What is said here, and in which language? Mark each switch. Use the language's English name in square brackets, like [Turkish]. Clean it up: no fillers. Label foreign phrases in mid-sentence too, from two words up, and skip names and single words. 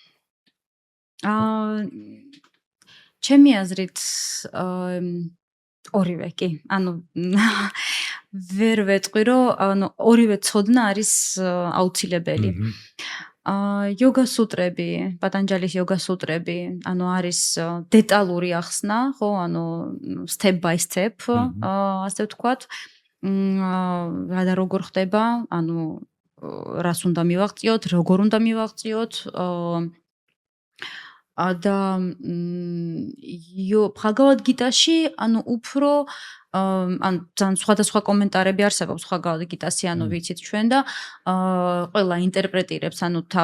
[Georgian] ჩემი აზრით ორივე, კი. ანუ ვერ ვეტყვი, რომ ანუ ორივე ცოდნა არის აუცილებელი. იოგა სუტრები, პატანჯალის იოგა სუტრები, ანუ არის დეტალური ახსნა, ხო, ანუ [English] step by step, [Georgian] ასე ვთქვათ. რა და როგორ ხდება, ანუ რას უნდა მივაღწიოთ, როგორ უნდა მივაღწიოთ, და ბჰაგავად გიტაში, ანუ უფრო ან ძალიან სხვადასხვა კომენტარები არსებობს ბჰაგავად გიტასი, ანუ ვიცით ჩვენ და ყველა ინტერპრეტირებს, ანუ